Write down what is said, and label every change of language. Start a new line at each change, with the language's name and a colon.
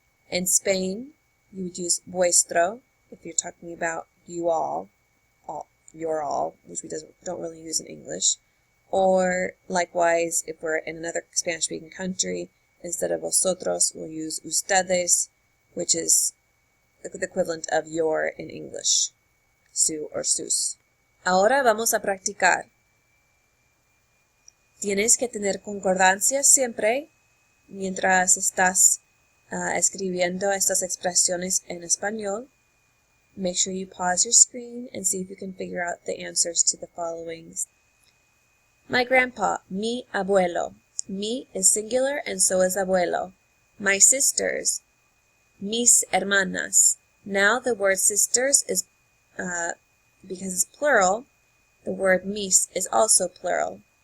English: In Spain, you would use vuestro. If you're talking about you all, your all, which we don't really use in English. Or likewise, if we're in another Spanish-speaking country, instead of vosotros, we'll use ustedes, which is the equivalent of your in English, su or sus.
Spanish: Ahora vamos a practicar. Tienes que tener concordancia siempre mientras estás escribiendo estas expresiones en español.
English: Make sure you pause your screen and see if you can figure out the answers to the following. My grandpa,
Spanish: mi abuelo.
English: Mi is singular and so is abuelo. My sisters,
Spanish: mis hermanas.
English: Now the word sisters is, because it's plural, the word mis is also plural.